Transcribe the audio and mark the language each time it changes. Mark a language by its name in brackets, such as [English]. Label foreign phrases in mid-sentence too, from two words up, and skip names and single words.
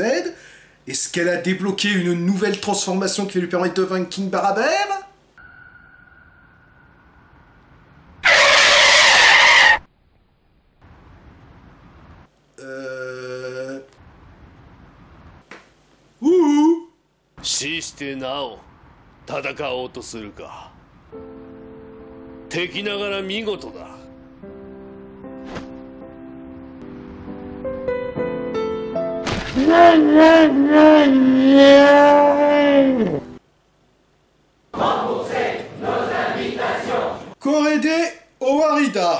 [French] Est-ce qu'elle a débloqué une nouvelle transformation qui va lui permettre de vaincre King Barabeur? Ouh. [Japanese] 死してなお戦おうとするか。敵ながら見事だ。これで終わりだ.